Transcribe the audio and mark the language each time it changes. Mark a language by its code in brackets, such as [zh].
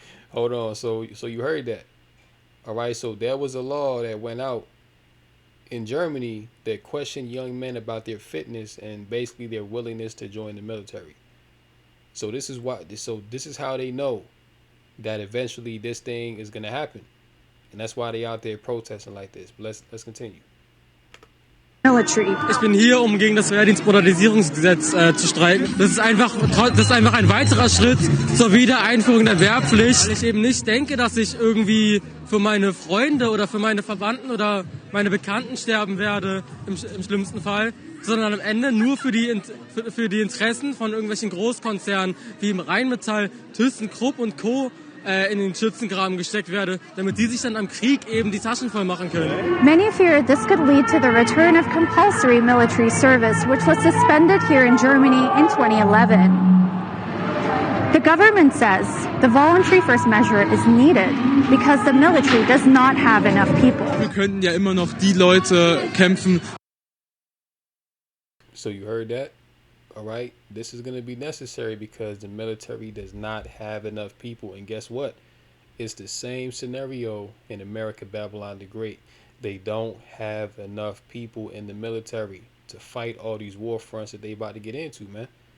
[en] Hold on, so you heard that. All right, so there was a law that went out in Germany that questioned young men about their fitness and basically their willingness to join the military. So this is how they know that eventually this thing is gonna happen. And that's why they out there protesting like this. But let's continue. [de] Ich bin hier, um gegen das Wehrdienstmodernisierungsgesetz zu streiken. Das ist einfach ein weiterer Schritt zur Wiedereinführung der Wehrpflicht. Weil ich eben nicht denke, dass ich irgendwie für meine Freunde oder für meine Verwandten oder meine Bekannten sterben werde, im schlimmsten Fall, sondern am Ende nur für die Interessen von irgendwelchen Großkonzernen wie im Rheinmetall, ThyssenKrupp und Co. in den Schützengraben gesteckt werde, damit die sich dann am Krieg eben die Taschen voll machen können. [en] Many fear this could lead to the return of compulsory military service, which was suspended here in Germany in 2011. The government says the voluntary first measure is needed because the military does not have enough people. [de] Wir könnten ja immer noch die Leute kämpfen. [en] So you heard that? All right, this is going to be necessary because the military does not have enough people. And guess what? It's the same scenario in America, Babylon the Great. They don't have enough people in the military to fight all these war fronts that they about to get into, man.